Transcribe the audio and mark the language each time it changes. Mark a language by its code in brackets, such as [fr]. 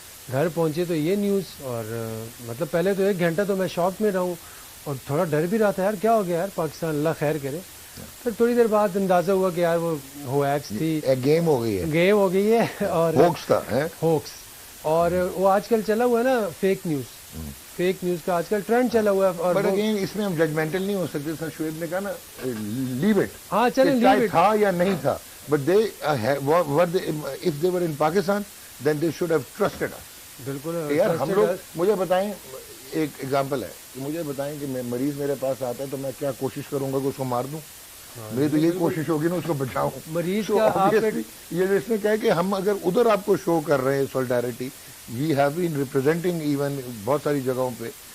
[ur] گھر پہنچے تو یہ نیوز, اور مطلب پہلے تو 1 گھنٹہ تو میں شاک میں رہا ہوں اور تھوڑا ڈر بھی رہا تھا یار کیا ہو گیا یار پاکستان, اللہ خیر کرے. پھر تھوڑی دیر بعد اندازہ ہوا کہ یار وہ ہویکس تھی, گیم ہو گئی ہے اور ہوکس تھا, ہوکس. اور وہ آج کل چلا ہوا ہے نا فیک نیوز کا آج کل ٹرینڈ چلا ہوا ہے. اور [en] but again [ur] اس میں ہم ججمنٹل نہیں ہو سکتے. سر شعیب نے کہا نا [en] leave it, [ur] ہاں چلیں [en] leave it, [ur] تھا یا نہیں تھا, [en] But they if they were in Pakistan then they should have trusted us. [ur] بالکل یار ہم لوگ, مجھے بتائیں, ایک ایگزامپل ہے کہ مجھے بتائیں کہ مریض میرے پاس آتا ہے تو میں کیا کوشش کروں گا کہ اس کو مار دوں؟ میری تو یہی کوشش ہوگی نا اس کو بچاؤں. مریض کا یہ اس نے کہا کہ ہم اگر ادھر آپ کو شو کر رہے ہیں سولیڈیرٹی, [en] we have been representing even [ur] بہت ساری جگہوں پہ.